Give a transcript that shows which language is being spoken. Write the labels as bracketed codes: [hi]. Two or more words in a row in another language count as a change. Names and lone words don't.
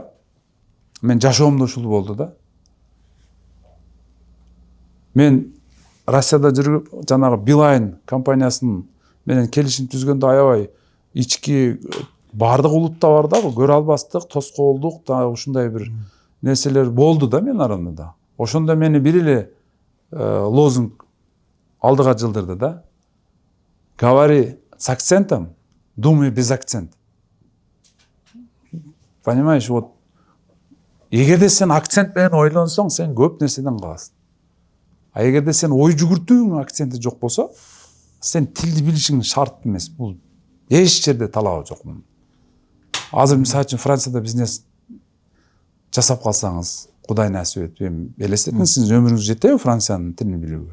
[ky] Мен жашоомдо ушул болду да. Мен Россияда жүрүп, жанагы Билайн компаниясынын менен келишим түзгөндө аябай ички бардык улутта бар да, көрө албастык, тоскоолдук да ушундай бир нерселер болду да мен арамда да. Ошондо мени бир эле лозунг алдыга жылдырды да. [ru] Говори с акцентом, думай без акцент. Понимаешь, вот [ky] эгерде сен акцент менен ойлонсоң, сен көп нерседен каласың. А эгерде сен ой жүгүртүүң акценти жок болсо, сен тилди билишиң шарт эмес. Бул эч жерде талабы жок. Азыр мисалы үчүн Францияда бизнес жасап калсаңыз, Кудай насип этип, элестетиңиз, сиз өмүрүңүз жетеби Франциянын тилин билүүгө?